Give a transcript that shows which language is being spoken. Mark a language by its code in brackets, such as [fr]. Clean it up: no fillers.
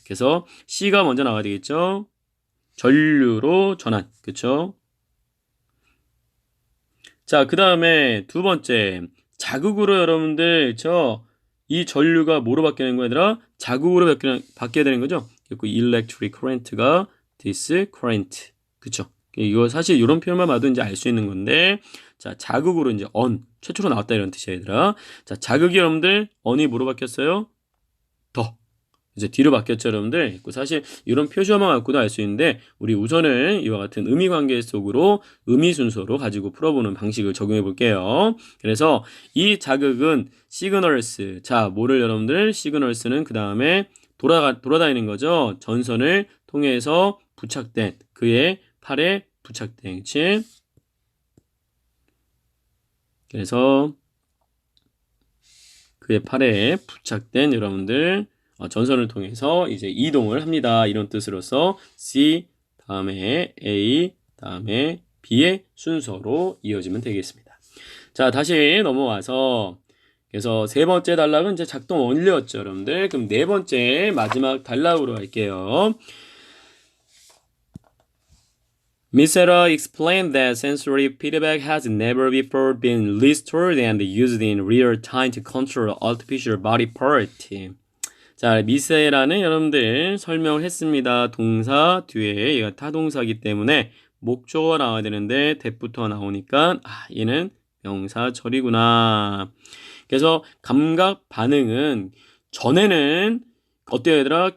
[ko] 그래서 C가 먼저 나와야 되겠죠. 전류로 전환. 그쵸? 자, 그 다음에 두 번째 자극으로 여러분들 이 전류가 뭐로 바뀌는 거야 얘들아? 자극으로 바뀌어야 되는 거죠. 그리고 [en] electric current가 this current. [ko] 그쵸? 이거 사실 이런 표현만 봐도 이제 알 수 있는 건데, 자, 자극으로 이제 최초로 나왔다 이런 뜻이야, 얘들아. 자, 자극이 여러분들, on이 뭐로 바뀌었어요? 더. 이제 뒤로 바뀌었죠, 여러분들. 사실 이런 표시어만 갖고도 알 수 있는데, 우리 우선은 이와 같은 의미 관계 속으로 의미 순서로 가지고 풀어보는 방식을 적용해 볼게요. 그래서 이 자극은 시그널스. 자, 뭐를 여러분들? 시그널스는 그 다음에 돌아다니는 거죠. 전선을 통해서 부착된 그의 팔에 부착된, 그치? 그래서 그의 팔에 부착된 여러분들 전선을 통해서 이제 이동을 합니다. 이런 뜻으로서 C 다음에 A 다음에 B의 순서로 이어지면 되겠습니다. 자, 다시 넘어와서 그래서 세 번째 단락은 이제 작동 완료였죠, 여러분들. 그럼 네 번째 마지막 단락으로 갈게요. [en] Miss Sarah explained that sensory feedback has never before been restored and used in real time to control artificial body part. [ko] 자, 미세라는 여러분들 설명을 했습니다. 동사 뒤에 얘가 타동사기 때문에 목적어가 나와야 되는데 that부터 나오니까 얘는 명사 처리구나. 그래서 감각 반응은 전에는 어때요, 얘들아?